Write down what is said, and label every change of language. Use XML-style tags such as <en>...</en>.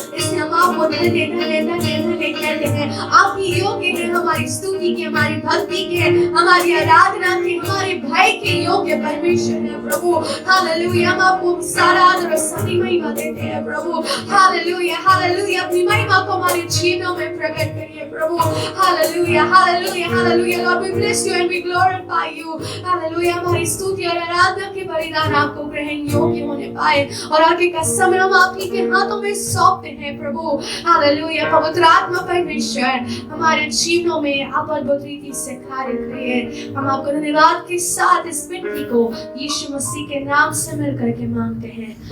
<hi>इसलिए हम आपको धन्य धन्य धन्य धन्य कहते हैं। आप ही योग्य हैं हमारी स्तुति के, हमारी भक्ति के, हमारी आराधना के, हमारे भय के योग्य परमेश्वर है प्रभु। हालेलुया, हम आपको सारा आदर और सारी महिमा देते हैं प्रभु। हालेलुया, हालेलुया, अपनी महिमा को हमारे जीवनों में प्रकट करिए प्रभु।</hi> <en>Hallelujah, hallelujah, hallelujah, Lord we bless you and we glorify you।</en> <hi>Hallelujah, हमारी स्तुति और आराधना के बलिदान आपको ग्रहण योग्य होने पाए और आगे का समय हम आप ही के हाथों में सौंपते हैं प्रभु। हालेलुया, पवित्र आत्मा परमेश्वर हमारे जीवनों में आप अद्भुत रीति से कार्य करिए। हम आपको धन्यवाद के साथ इस विनती को यीशु मसीह के नाम से मिल करके मांगते हैं।</hi>